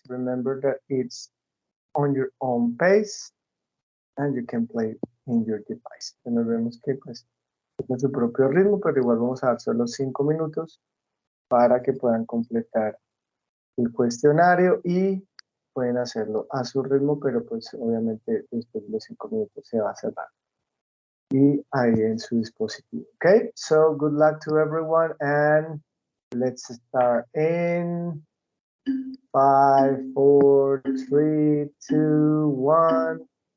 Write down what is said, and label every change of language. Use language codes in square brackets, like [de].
[en] Remember that it's on your own pace and you can play in your device. [es] Nos vemos que pues en su propio ritmo, pero igual vamos a dar solo 5 minutos para que puedan completar el cuestionario y pueden hacerlo a su ritmo, pero pues obviamente después de los 5 minutos se va a cerrar. Y ahí en su dispositivo. [en] Okay, so good luck to everyone and let's start in 5, 4, 3, 2, 1.